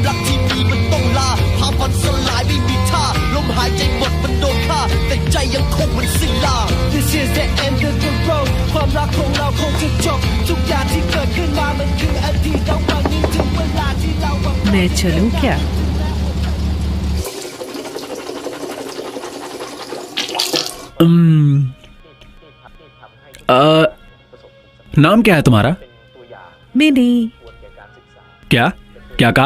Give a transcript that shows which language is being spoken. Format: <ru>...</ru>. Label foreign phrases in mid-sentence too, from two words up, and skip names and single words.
<th>รักที่มีมันต้องลาภาพมันสลายไม่มีท่าลมหายใจหมดมันโดนฆ่าแต่ใจยังคงมันสิ้นลา</th> <en>This is the end of the road</en> <th>ความรักของเราคงจะจบทุกอย่างที่เกิดขึ้นมามันคืออดีตแล้ววันนี้ถึงเวลาที่เรา</th> <hi>मैं चलूं क्या नाम क्या है तुम्हारा? मिनी। क्या क्या कहा?</hi>